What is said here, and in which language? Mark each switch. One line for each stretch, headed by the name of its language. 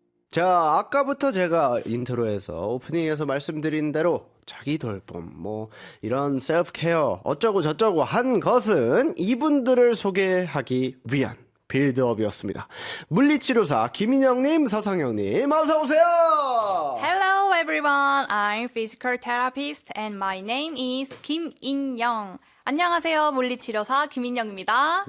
Korean: 자, 아까부터 제가 인트로에서 오프닝에서 말씀드린 대로 자기 돌봄, 뭐 이런 셀프 케어 어쩌고 저쩌고 한 것은 이분들을 소개하기 위한 빌드업이었습니다. 물리치료사 김인영님, 서상영님, 어서 오세요.
English: Hello everyone, I'm physical therapist and my name is 김인영.
Korean: 안녕하세요, 물리치료사 김인영입니다.